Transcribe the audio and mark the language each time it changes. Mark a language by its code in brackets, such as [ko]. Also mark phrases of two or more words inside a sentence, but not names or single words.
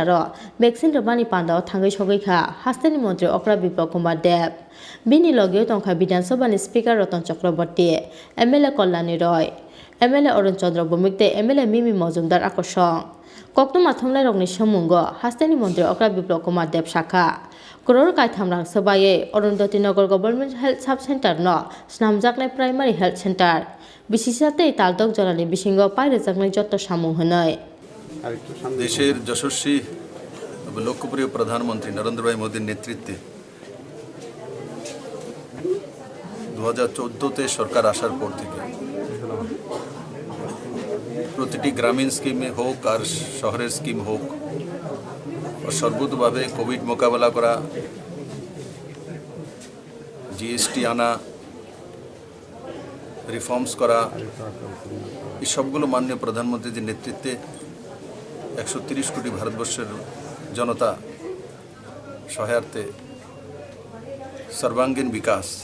[trp] ro vaccine romani panda thangai sogai kha hastani mantri Okra Biplok Kumar Dev bini logeo tongkha Bidhan Sabhani Speaker Ratan Chakraborty MLA Kalyani Roy MLA Arun Chandra Bhumik tei MLA Mimi Mojumdar akosong Koktwma thonglai rokni samungo hastani mantri Okra Biplok Kumar Dev shakha Kror kaitham rang sabaye Arundhati Nagar Government Health Sub Center no snamjaknai Primary Health Center bisisa tei taldok jorani bisingo pairejaknai joto samung hwnoi [bn] দেশের যশস্বী লোকপ্রিয় প্রধানমন্ত্রী নরেন্দ্র ভাই মোদীর নেতৃত্বে 2014-তে সরকার আসার পর থেকে প্রতিটি গ্রামীণ স্কিমে হোক আর শহরের স্কিম হোক সর্বতোভাবে কোভিড মোকাবেলা করা, জিএসটি আনা, রিফর্মস করা, এই সবগুলো মাননীয় প্রধানমন্ত্রীর নেতৃত্বে 130 কোটি ভারতবর্ষের জনতা সহায়ার্থে সর্বাঙ্গীন বিকাশ